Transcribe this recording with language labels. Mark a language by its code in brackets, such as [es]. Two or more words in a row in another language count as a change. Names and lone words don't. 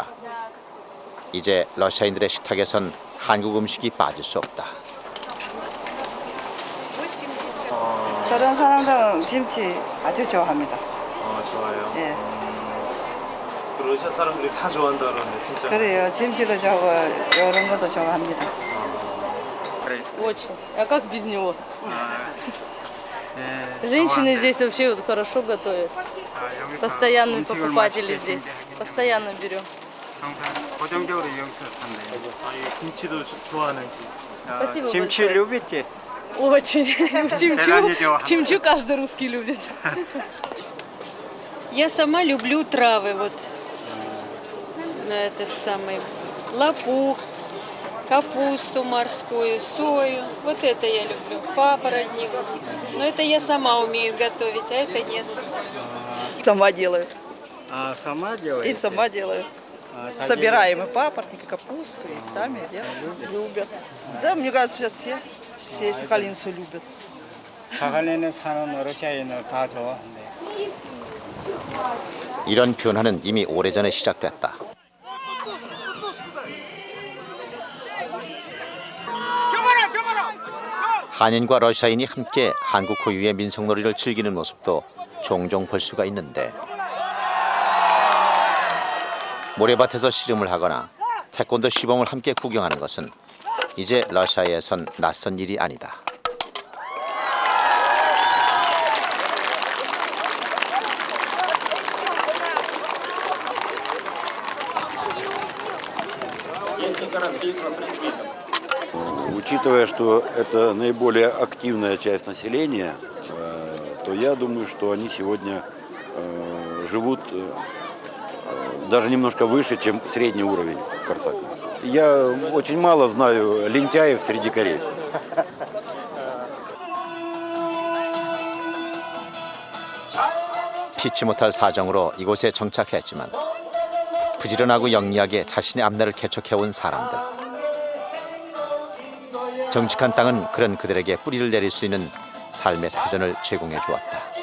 [ko] 이제 러시아인들의 식탁에선 한국 음식이 빠질 수 없다. 저런 사람들은 김치 아주 좋아합니다. 좋아요. 예. 그 러시아 사람들이 다 좋아한다 그러는데 진짜. 그래요. 김치도 좋아하고 이런 것도 좋아합니다. [ru] Очень. А как без него? Женщины здесь вообще вот хорошо готовят. Постоянные покупатели здесь. Постоянно берем. [ko] 고정적으로 이용한대요. 김치도 좋아하는지. [ru] Спасибо 김치 большое. любите? Очень. [ko] 대단히 좋아합니다. [ru] Чимчу каждый русский любит. Я сама люблю травы, вот на этот самый лопух, капусту морскую, сою. Вот это я люблю, папоротник. Но это я сама умею готовить, а это нет. Сама делаю. А сама делаете? И сама делаю. Собираем и папоротник, и капусту, и сами делаем. Любят. Да, мне кажется, сейчас все сахалинцы любят. [ko] 사할린에 사는 러시아인을 다 좋아한대. 이런 변화는 이미 오래전에 시작됐다. 한인과 러시아인이 함께 한국 고유의 민속놀이를 즐기는 모습도 종종 볼 수가 있는데 모래밭에서 씨름을 하거나 태권도 시범을 함께 구경하는 것은 이제 러시아에선 낯선 일이 아니다. [ru] Учитывая, что это наиболее активная часть населения, то я думаю, что они сегодня живут даже немножко выше, чем средний уровень Корсака. Я очень мало знаю лентяев среди корейцев. [ko] 피치 못할 사정으로 이곳에 정착했지만 부지런하고 영리하게 자신의 앞날을 개척해온 사람들. 정직한 땅은 그런 그들에게 뿌리를 내릴 수 있는 삶의 터전을 제공해 주었다.